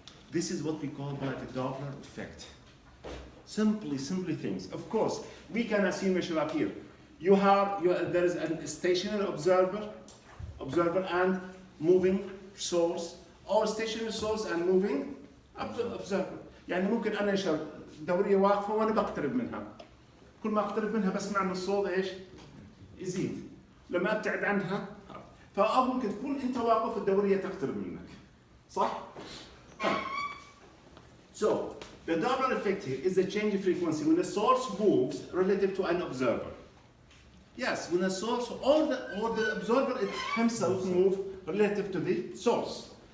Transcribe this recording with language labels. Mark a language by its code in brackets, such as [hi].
[en] This is what we call by the Doppler effect. Simply things. Of course, we can assume up here. There is a stationary observer and moving source, or stationary source and moving observer. [ar] يعني ممكن أنا دورية واقفة وأنا بقترب منها. كل ما أقترب منها بسمع إن الصوت إيش؟ يزيد. لما أبتعد عنها فأو ممكن تكون أنت واقف الدورية تقترب منك. صح؟ [en] So the Doppler effect here is the change in frequency when the source moves relative to an observer. Yes, when the source or the observer himself move relative to the source.